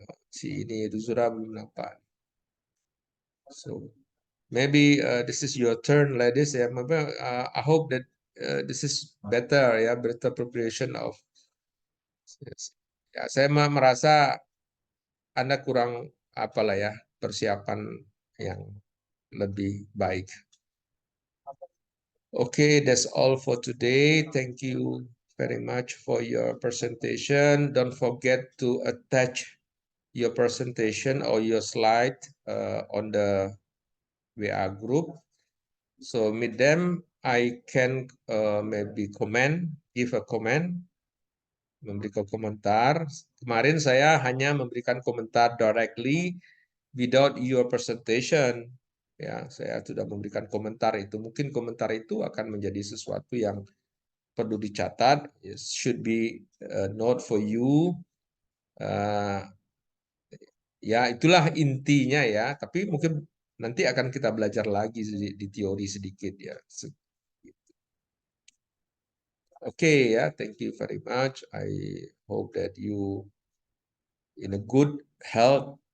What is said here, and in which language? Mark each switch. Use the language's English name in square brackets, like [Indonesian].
[Indonesian] Si ini Ruzura belum nampak. [English] So maybe this is your turn, ladies. Ya, I hope that this is better ya, better preparation of. [Indonesian] Ya, saya merasa Anda kurang apalah ya persiapan yang lebih baik. [English] Okay, that's all for today. Thank you very much for your presentation. Don't forget to attach your presentation or your slide on the WA group. So with them, I can maybe give a comment, [Indonesian] memberikan komentar. Kemarin saya hanya memberikan komentar [English] directly without your presentation. [Indonesian] Ya, saya sudah memberikan komentar itu. Mungkin komentar itu akan menjadi sesuatu yang perlu dicatat. [English] It should be a note for you. [Indonesian] Ya, itulah intinya ya. Tapi mungkin nanti akan kita belajar lagi di teori sedikit ya. [English] Okay, ya, thank you very much. I hope that you in a good health.